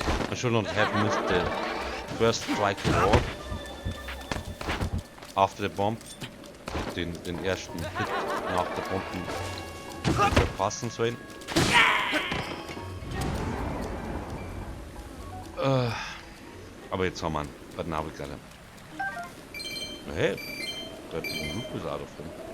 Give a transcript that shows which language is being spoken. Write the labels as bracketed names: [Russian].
[English] I should not have missed the first strike reward after the bomb. [German] Den ersten Hit nach der Bomben verpassen sollen. Aber jetzt haben wir ihn. [English] But now we got him. Hey, that loop is out of him.